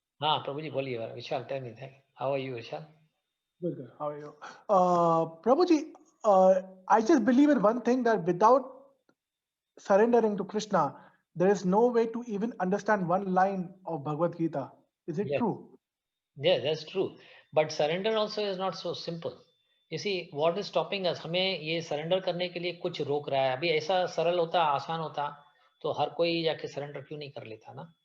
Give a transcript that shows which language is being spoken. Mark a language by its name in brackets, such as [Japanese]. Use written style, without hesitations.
[Hindi] हाँ प्रभु जी बोलिए विशाल, [English] tell me, how are you [Hindi] Vishal? [English] Good, good. How are you? Prabhuji, I just believe in one thing, that without surrendering to Krishna, there is no way to even understand one line of Bhagavad Gita. Is it Yes. true? Yeah, that's true. But surrender also is not so simple. You see, what is stopping us? [Hindi] हमें ये surrender करने के लिए कुछ रोक रहा है. अभी ऐसा सरल होता, आसान होता, तो हर कोई जाके surrender क्यों नहीं कर लेता ना?